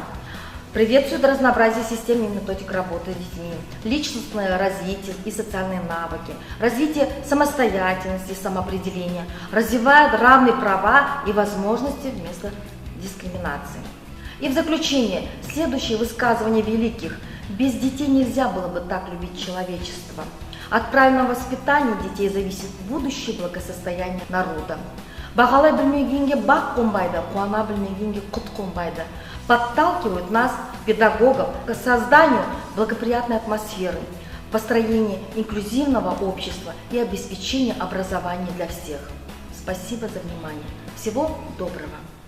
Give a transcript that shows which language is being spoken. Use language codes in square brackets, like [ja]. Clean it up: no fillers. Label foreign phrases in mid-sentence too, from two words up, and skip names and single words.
[ru] Приветствует разнообразие систем и методик работы с детьми, личностное развитие и социальные навыки, развитие самостоятельности и самоопределения, развивает равные права и возможности вместо дискриминации. И в заключение, следующее высказывание великих: без детей нельзя было бы так любить человечество. От правильного воспитания детей зависит будущее благосостояние народа. [kk] Бағалай білмегенге бақ қонбайды, қуана білмегенге құт қонбайды. [ru] Подталкивают нас, педагогов, к созданию благоприятной атмосферы, построению инклюзивного общества и обеспечению образования для всех. Спасибо за внимание. Всего доброго.